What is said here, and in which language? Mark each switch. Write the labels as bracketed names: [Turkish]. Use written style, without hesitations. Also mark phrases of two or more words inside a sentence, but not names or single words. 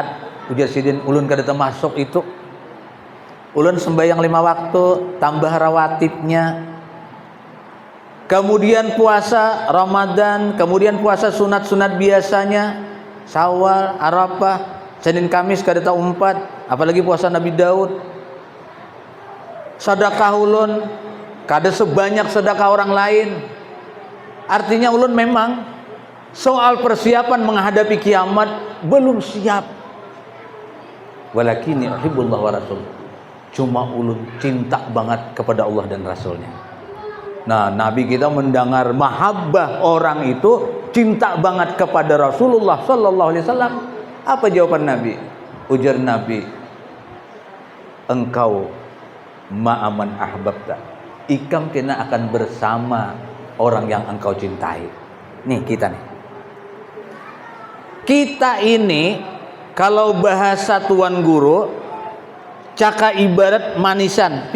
[Banjar] Ujar sidin ulun kada [Indonesian] termasuk itu. Ulun sembahyang 5 waktu tambah rawatibnya, kemudian puasa Ramadan, kemudian puasa sunat-sunat biasanya, Syawal, Arafah, Senin Kamis kada tahu 4, apalagi puasa Nabi Daud. Sedekah ulun kada sebanyak sedekah orang lain. Artinya ulun memang soal persiapan menghadapi kiamat belum siap. [Arabic] ولكني أحب الله ورسول. [Indonesian] Cuma ulun cinta banget kepada Allah dan Rasulnya. Nah, Nabi kita mendengar mahabbah orang itu cinta banget kepada Rasulullah [Arabic] صلى الله عليه وسلم. [Indonesian] Apa jawaban Nabi? Ujar Nabi, engkau [Arabic] مع من أحببت. [Indonesian] Ikam kena akan bersama orang yang engkau cintai. Nih kita nih. Kita ini kalau bahasa tuan guru caka ibarat manisan.